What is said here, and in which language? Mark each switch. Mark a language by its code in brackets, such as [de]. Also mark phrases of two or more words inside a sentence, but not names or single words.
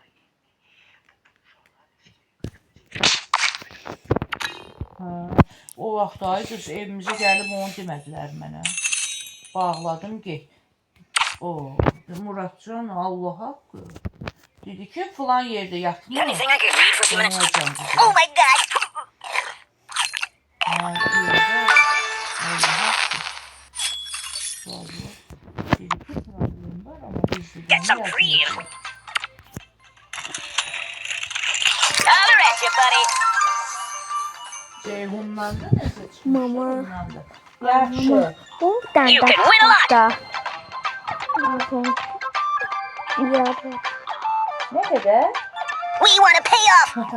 [az] O vaxt ay qız evimizə gəlib onu demədilər mənə. Bağladım get. Muratcan Allah haqqı. [tr] Dedi ki falan yerde yatma. [en] Oh my god. Get some cream. Holler at you, buddy. [az] Ceyhundan da nəsə çıxmış? Mama. Yaxşı. [en] You can win a lot. [tr] Ne kadar? [en] We want to pay off.